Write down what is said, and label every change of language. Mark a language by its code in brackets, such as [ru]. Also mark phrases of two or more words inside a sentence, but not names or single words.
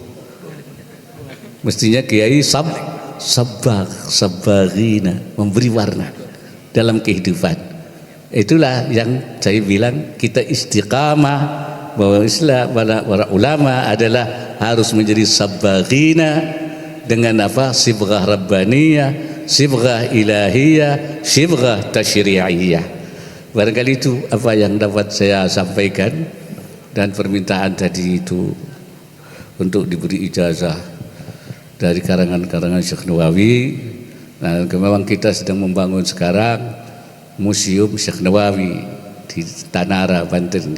[id] Mestinya kiai sabbaghina, memberi warna dalam kehidupan. Itulah yang saya bilang kita istiqamah, bahwa Islam, para ulama adalah harus menjadi sabbaghina dengan apa? [ar] صبغة ربانية، صبغة إلهية، صبغة تشريعية. [id] Barangkali itu apa yang dapat saya sampaikan, dan permintaan tadi itu untuk diberi ijazah dari karangan-karangan Syekh Nawawi. Nah, memang kita sedang membangun sekarang Museum Syekh Nawawi di Tanara, Banten.